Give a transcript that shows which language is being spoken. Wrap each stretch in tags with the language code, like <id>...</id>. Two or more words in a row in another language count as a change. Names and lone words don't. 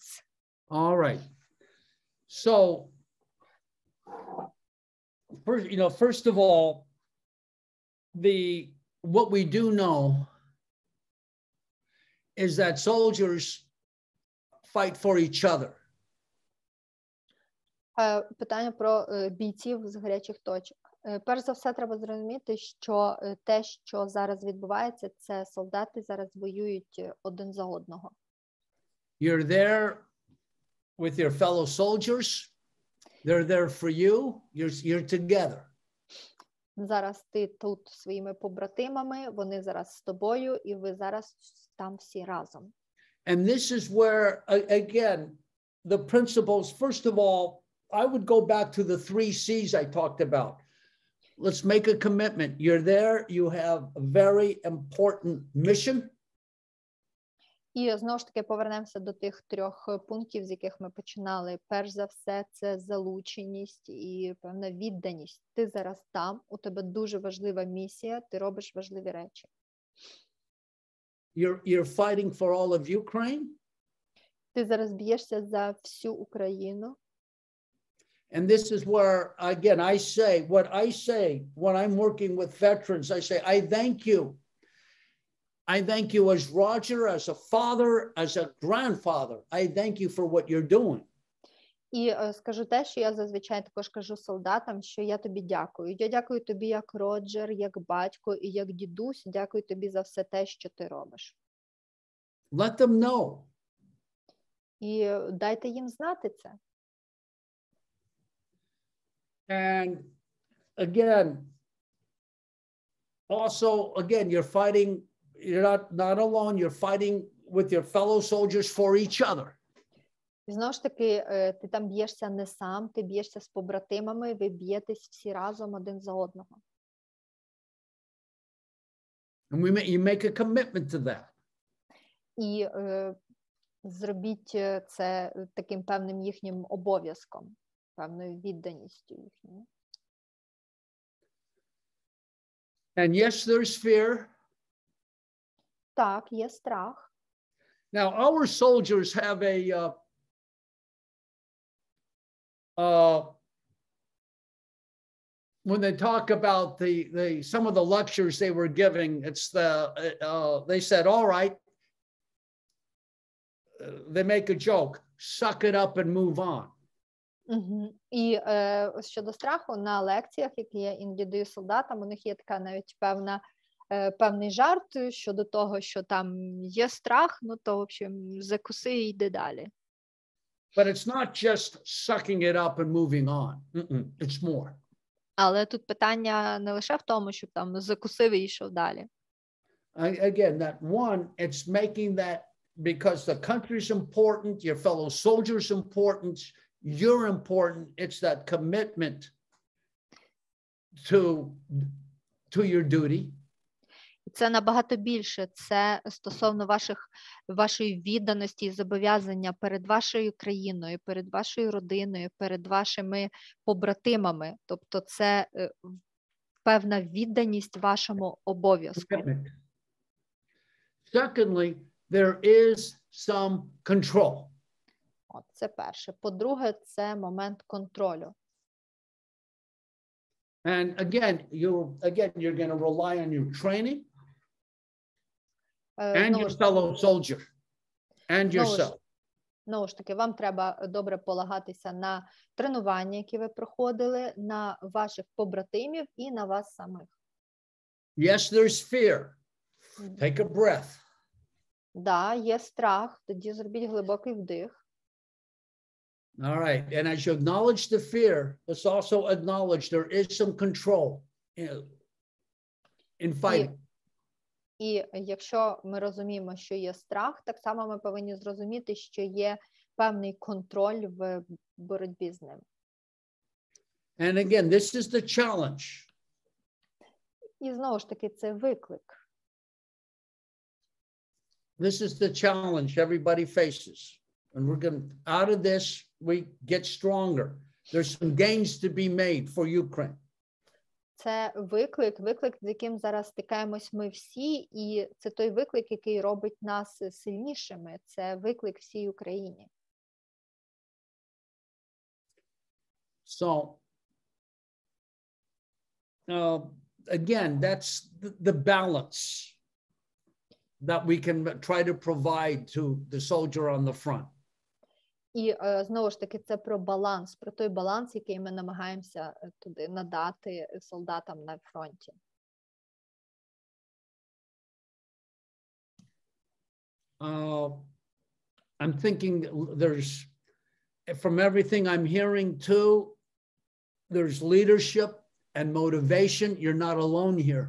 <en>All right. So, first of all, what we do know is that soldiers fight for each other.</en> <uk>Питання про бійців з гарячих точок. Перш за все, треба зрозуміти, що те, що зараз відбувається, це солдати зараз воюють один за одного.</uk> <en>You're there with your fellow soldiers. They're there for you. You're together.</en> <uk>Зараз ти тут зі своїми побратимами, вони зараз з тобою, і ви зараз там всі разом.</uk> <en>And this is where, again, the principles, first of all, I would go back to the 3 C's I talked about. Let's make a commitment. You're there. You have a very important mission.</en> <uk>І знову ж таки повернемося до тих 3 пунктів, з яких ми починали. Перш за все, це залученість і певна відданість. Ти зараз там, у тебе дуже важлива місія, ти робиш важливі речі.</uk> <en>You're fighting for all of Ukraine.</en> <uk>Ти зараз б'єшся за всю Україну.</uk> <en>And this is where, again, I say when I'm working with veterans, I say, I thank you. I thank you as Roger, as a father, as a grandfather. I thank you for what you're doing.</en> <uk>І скажу те, що я зазвичай також кажу солдатам, що я тобі дякую. Я дякую тобі як Роджер, як батько і як дідусь. Дякую тобі за все те, що ти робиш.</uk> <en>Let them know.</en> <uk>І дайте їм знати це.</uk> <en>And again, you're fighting, you're not alone, you're fighting with your fellow soldiers for each other.</en> <uk>І знову ж таки, ти там б'єшся не сам, ти б'єшся з побратимами, ви б'єтесь всі разом один за одного.</uk> <en>And you make a commitment to that.</en> <uk>І зробіть це таким певним їхнім обов'язком. певною відданістю їхньою.</uk> <en>And yes, there's fear.</en> <uk>Так, є страх.</uk> <en>Now, our soldiers have when they talk about some of the lectures they were giving, it's they said, all right, they make a joke, suck it up and move on.</en> <uk>І щодо страху, на лекціях, які я іноді даю солдатам, у них є така навіть певний жарт щодо того, що там є страх, ну то,</uk> <ru>в общем,</ru> <uk>закуси і йди далі.</uk> <en>But it's not just sucking it up and moving on. It's more.</en> <uk>Але тут питання не лише в тому, щоб там закусив і йшов далі.</uk> <en>Again, that one, it's making that because the country's important, your fellow soldiers important, you're important. It's that commitment to your duty.</en> <uk>Це набагато більше. Це стосовно вашої відданості і зобов'язання перед вашою країною, перед вашою родиною, перед вашими побратимами. Тобто це певна відданість вашому обов'язку.</uk> <en>Secondly, there is some control.</en> <uk>От, це перше. По-друге, це момент контролю.</uk> <en>And again, you're going to rely on your training and your fellow soldier and yourself.</en> <uk>Знову ж таки, вам треба добре полагатися на тренування, які ви проходили, на ваших побратимів і на вас самих.</uk> <en>Yes, there's fear. Take a breath.</en> <uk>Да, є страх, тоді зробіть глибокий вдих.</uk> <en>All right, and as you acknowledge the fear, let's also acknowledge there is some control in fighting.</en> <uk>І якщо ми розуміємо, що є страх, так само ми повинні зрозуміти, що є певний контроль в боротьбі з ним.</uk> <en>And again, this is the challenge.</en> <uk>І знову ж таки, це виклик.</uk> <en>This is the challenge everybody faces. And we're going to, out of this, we get stronger. There's some gains to be made for Ukraine.</en> <uk>Це виклик, з яким зараз стикаємось ми всі, і це той виклик, який робить нас сильнішими. Це виклик всій Україні.</uk> <en>So, again, that's the balance that we can try to provide to the soldier on the front.</en> <uk>І знову ж таки, це про баланс, про той баланс, який ми намагаємося туди надати солдатам на фронті.</uk> <en>I'm thinking there's, from everything I'm hearing too, there's leadership and motivation. You're not alone here.</en>